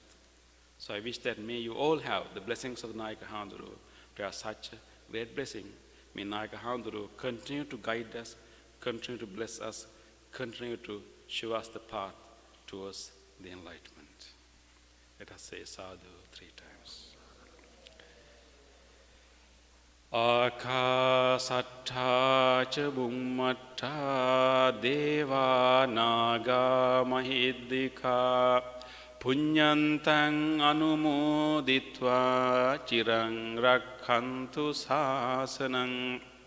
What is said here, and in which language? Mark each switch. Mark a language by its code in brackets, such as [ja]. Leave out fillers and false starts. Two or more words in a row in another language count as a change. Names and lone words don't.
[en] So I wish that may you all have the blessings of Nayaka Handru to have such a great blessing. May Nayaka Handru continue to guide us, continue to bless us, continue to show us the path towards the enlightenment. Let us say sadhu 3 times. [pi] Akasattha ca bhummattha deva naga mahiddhika punyantang anumoditva chirang rakkhantu sasanang.